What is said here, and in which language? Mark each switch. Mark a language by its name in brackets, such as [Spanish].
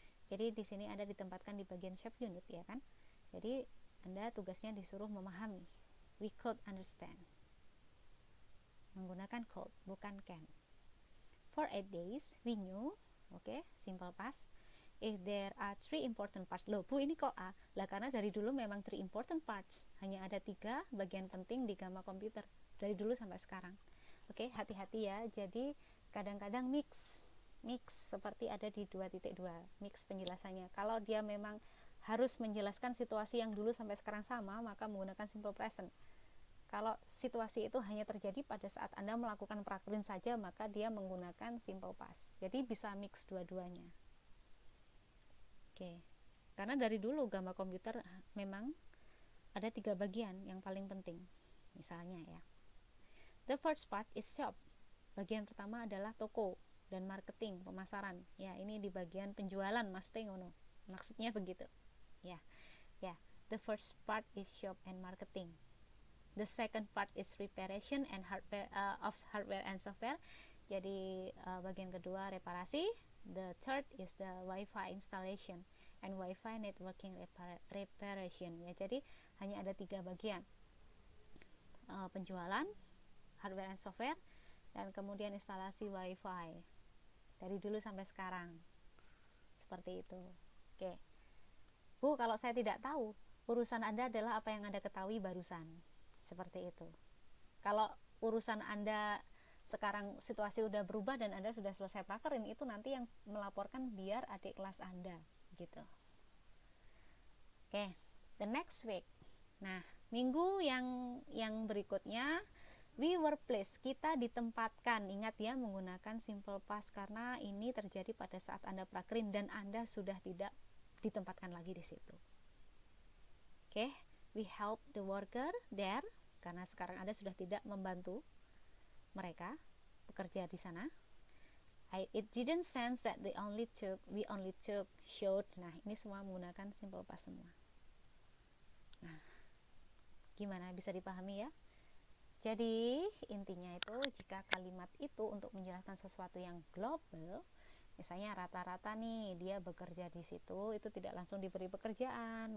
[Indonesian] Jadi di sini Anda ditempatkan di bagian shop unit ya kan. Jadi Anda tugasnya disuruh memahami. [English] We could understand. [Indonesian] Menggunakan could, bukan can. [English] For 8 days, we knew, simple past. If there are 3 important parts. [Indonesian] Loh, Bu, ini kok A? Lah karena dari dulu memang [English] 3 important parts. [Indonesian] Hanya ada 3 bagian penting di gamma komputer dari dulu sampai sekarang. Hati-hati ya. Jadi kadang-kadang mix seperti ada di 2.2 mix penjelasannya. Kalau dia memang harus menjelaskan situasi yang dulu sampai sekarang sama, maka menggunakan simple present. Kalau situasi itu hanya terjadi pada saat Anda melakukan prakerin saja, maka dia menggunakan simple past. Jadi bisa mix dua-duanya. Karena dari dulu gamma komputer memang ada 3 bagian yang paling penting. Misalnya ya, [English] the first part is shop. [Indonesian] Bagian pertama adalah toko dan marketing, pemasaran. Ya, ini di bagian penjualan maksudnya begitu. Ya. [English] The first part is shop and marketing. The second part is reparation and hardware of hardware and software. [Indonesian] Jadi bagian kedua reparasi. [English] The third is the Wi-Fi installation and Wi-Fi networking reparation. [Indonesian] Ya, jadi hanya ada 3 bagian. Penjualan, hardware and software, dan kemudian instalasi Wi-Fi dari dulu sampai sekarang. Seperti itu. Bu, kalau saya tidak tahu, urusan Anda adalah apa yang Anda ketahui barusan. Seperti itu. Kalau urusan Anda sekarang situasi udah berubah dan Anda sudah selesai prakerin, itu nanti yang melaporkan biar adik kelas Anda gitu. [English] The next week. [Indonesian] Nah, minggu yang berikutnya, [English] we were placed, [Indonesian] kita ditempatkan. Ingat ya, menggunakan simple past karena ini terjadi pada saat Anda prakerin dan Anda sudah tidak ditempatkan lagi di situ. [English] We help the worker there, [Indonesian] karena sekarang Anda sudah tidak membantu mereka bekerja di sana. [English] It didn't sense that we only took, showed. [Indonesian] Nah, ini semua menggunakan simple past semua. Nah, gimana, bisa dipahami ya? Jadi intinya itu, jika kalimat itu untuk menjelaskan sesuatu yang global, misalnya rata-rata nih dia bekerja di situ, itu tidak langsung diberi pekerjaan.